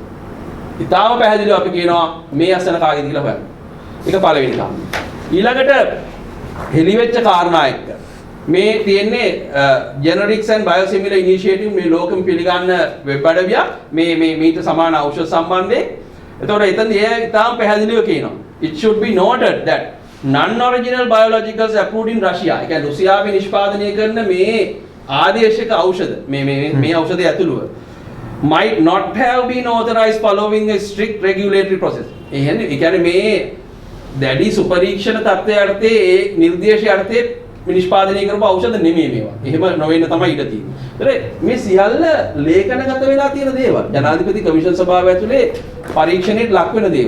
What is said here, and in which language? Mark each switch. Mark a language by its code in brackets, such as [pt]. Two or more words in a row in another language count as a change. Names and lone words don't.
[si] ඉතාම පැහැදිලිව අපි කියනවා මේ අසන කාගේද කියලා හොයන්න. ඒක පළවෙනි කාරණා. ඊළඟට හෙලිවෙච්ච කාරණා එක්ක මේ තියෙන්නේ ජෙනරික්ස් ඇන්ඩ් බයොසිමිලර් ඉනිෂියේටිව් මේ ලෝකෙම පිළිගන්න වෙබ් අඩවියක් මේ මීට සමාන ඖෂධ සම්බන්ධයෙන්. එතකොට එතනදී ඒ ඉතාම පැහැදිලිව කියනවා [en] it should be noted that non-original biologicals approved in Russia. [si] ඒ කියන්නේ රුසියාවේ නිෂ්පාදනය කරන මේ ආදේශික ඖෂධ මේ ඖෂධය ඇතුළුව [en] might not have been authorized following a strict regulatory process. [si] ඒ කියන්නේ මේ දැඩි සුපරීක්ෂණ තත්ත්වයට ඒ නිර්දේශය අර්ථයේ නිෂ්පාදනය කරපු ඖෂධ නෙමෙයි මේවා. එහෙම නොවෙන්න තමයි ඉඩ තියෙන්නේ. මේ සියල්ල ලේඛනගත වෙලා තියෙන දේවල්. ජනාධිපති කමිෂන් සභාව ඇතුලේ පරීක්ෂණයට ලක් වෙන දේවල්.